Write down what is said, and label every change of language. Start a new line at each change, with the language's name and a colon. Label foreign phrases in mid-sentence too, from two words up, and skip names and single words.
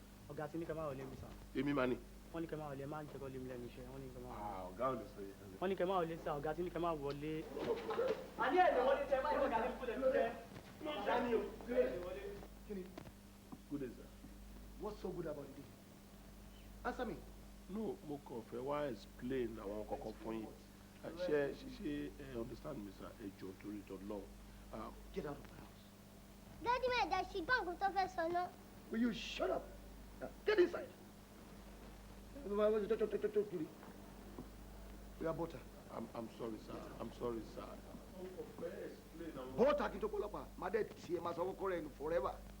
Yoruba: Ọ̀gá ti ní kẹ́ máa wọlé mi, sir. Èmi máa ní. Wọ́n ní kẹ́ máa wọlé, má jẹ́ kó lé mi lẹ́nu iṣẹ́. Wọ́n ní kẹ́ máa wọlé. Ah, ọ̀gá ò lè sọ yẹn. Wọ́n ní kẹ́ máa wọlé, sir. Ọ̀gá ti ní kẹ́ máa wọlé. A ní ẹ̀ lè wọlé, sir. Ẹ má jẹ́ kó lé mi lẹ́nu iṣẹ́. Daniel, kí ló dé wọlé? Kí ni?
English: Good day, sir. What's so good about the day? Answer me. No,
Yoruba: mo kàn fẹ́ wá explain àwọn kankan fún yín. Ah, ṣé, ṣé, ṣé ẹ
English: understand me,
Yoruba: sir? Ẹ jọ̀ọ́, torí t'Ọlọ́run.
English: Ah, Get out of my house. Daddy,
Yoruba: má jẹ́ ṣì gbọ́ nǹkan tó fẹ́ sọ náà.
English: Will you shut up? Now, get inside. We are butter. I'm, I'm sorry, sir. I'm sorry, sir.
Yoruba: Bọ́ọ̀tà kí n tó pọ́lọ́pàá, má dẹ̀ tiẹ̀ máa sanwó kọ́rẹ́ ẹnu forever.